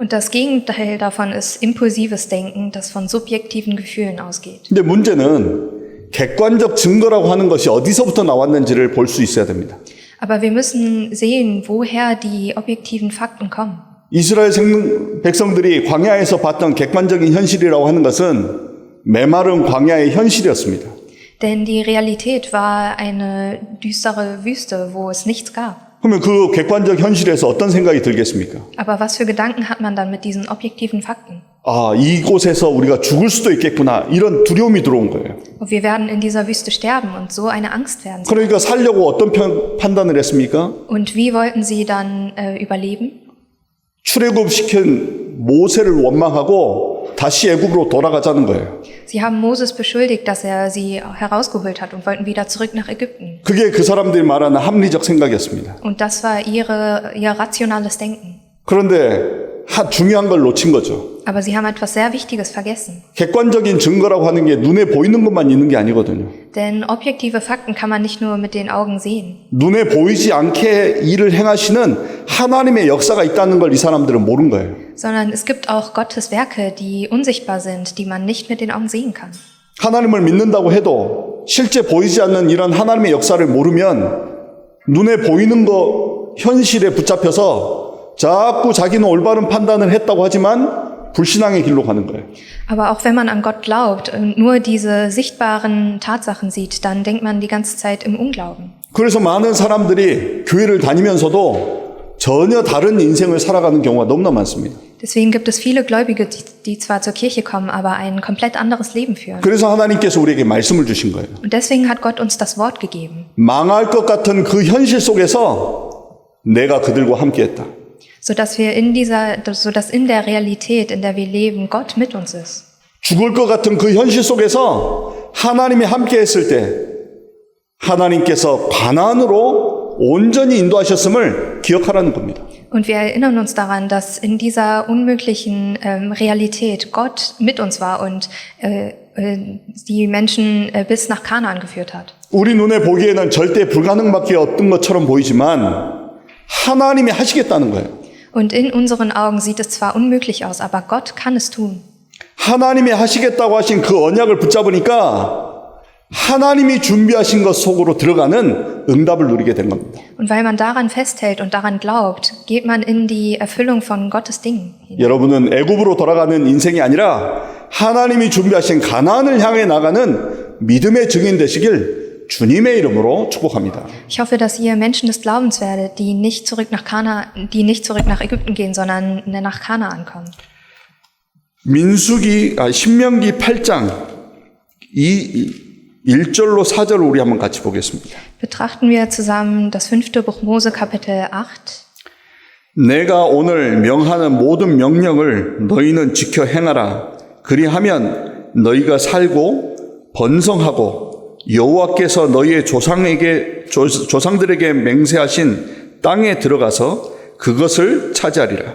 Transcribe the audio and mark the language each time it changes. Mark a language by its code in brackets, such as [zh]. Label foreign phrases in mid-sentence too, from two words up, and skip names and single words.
[de] Und das Gegenteil davon ist impulsives Denken, das von subjektiven Gefühlen ausgeht. [ko] 근데 문제는 객관적 증거라고 하는 것이 어디서부터 나왔는지를 볼 수 있어야 됩니다. [de] Aber wir müssen sehen, woher die objektiven Fakten kommen. [ko] 이스라엘 백성들이 광야에서 봤던 객관적인 현실이라고 하는 것은 메마른 광야의 현실이었습니다. [de] Denn die Realität war eine düstere Wüste, wo es nichts gab. [ko] 그러면 그 객관적 현실에서 어떤 생각이 들겠습니까? [de] Aber was für Gedanken hat man dann mit diesen objektiven Fakten? [ko] 아, 이곳에서 우리가 죽을 수도 있겠구나. 이런 두려움이 들어온 거예요. [de] Wir werden in dieser Wüste sterben und so eine Angst werden sie. [ko] 그러니까 살려고 어떤 판단을 했습니까? [de] Und wie wollten sie dann überleben? [ko] 출애굽시킨 모세를 원망하고 다시 애굽으로 돌아가자는 거예요. [de] Sie haben Moses beschuldigt, dass er sie herausgeholt hat und wollten wieder zurück nach Ägypten. [ko] 그게 그 사람들이 말하는 합리적 생각이었습니다. [de] Und das war ihr rationales Denken. [ko] 그런데 중요한 걸 놓친 거죠. [de] Aber sie haben etwas sehr Wichtiges vergessen. [ko] 객관적인 증거라고 하는 게 눈에 보이는 것만 있는 게 아니거든요. [de] Denn objektive Fakten kann man nicht nur mit den Augen sehen. [ko] 눈에 보이지 않게 일을 행하시는 하나님의 역사가 있다는 걸 이 사람들은 모른 거예요. [de] Sondern es gibt auch Gottes Werke, die unsichtbar sind, die man nicht mit den Augen sehen kann. [ko] 하나님을 믿는다고 해도 실제 보이지 않는 이런 하나님의 역사를 모르면 눈에 보이는 거 현실에 붙잡혀서 자꾸 자기는 올바른 판단을 했다고 하지만 불신앙의 길로 가는 거예요. [de] Aber auch wenn man an Gott glaubt und nur diese sichtbaren Tatsachen sieht, dann denkt man die ganze Zeit im Unglauben. [ko] 그래서 많은 사람들이 교회를 다니면서도 전혀 다른 인생을 살아가는 경우가 너무나 많습니다. [de] Deswegen gibt es viele Gläubige, die zwar zur Kirche kommen, aber ein komplett anderes Leben führen. [ko] 그래서 하나님께서 우리에게 말씀을 주신 거예요. [de] Und deswegen hat Gott uns das Wort gegeben. [ko] 망할 것 같은 그 현실 속에서 내가 그들과 함께했다. [de] Sodass in der Realität, in der wir leben, Gott mit uns ist. [ko] 죽을 것 같은 그 현실 속에서 하나님이 함께했을 때 하나님께서 가나안으로 온전히 인도하셨음을 기억하라는 겁니다. [de] Und wir erinnern uns daran, dass in dieser unmöglichen Realität Gott mit uns war und die Menschen bis nach Kanaan geführt hat. [ko] 우리 눈에 보기에는 절대 불가능밖에 없던 것처럼 보이지만 하나님이 하시겠다는 거예요. [de] Und in unseren Augen sieht es zwar unmöglich aus, aber Gott kann es tun. [ko] 하나님이 하시겠다고 하신 그 언약을 붙잡으니까 하나님이 준비하신 것 속으로 들어가는 응답을 누리게 된 겁니다. [de] Und weil man daran festhält und daran glaubt, geht man in die Erfüllung von Gottes Dingen hinein. [ko] 여러분은 애굽으로 돌아가는 인생이 아니라 하나님이 준비하신 가나안을 향해 나가는 믿음의 증인 되시길 주님의 이름으로 축복합니다. [de] Ich hoffe, dass ihr Menschen des Glaubens werdet, die nicht zurück nach Ägypten gehen, sondern nach Kanaan kommen. [ko] 신명기 8장 1절로 4절을 우리 한번 같이 보겠습니다. [de] Betrachten wir zusammen das 5. Buch Mose Kapitel 8. [ko] 내가 오늘 명하는 모든 명령을 너희는 지켜 행하라. 그리하면 너희가 살고 번성하고 여호와께서 너희의 조상들에게 맹세하신 땅에 들어가서 그것을 차지하리라.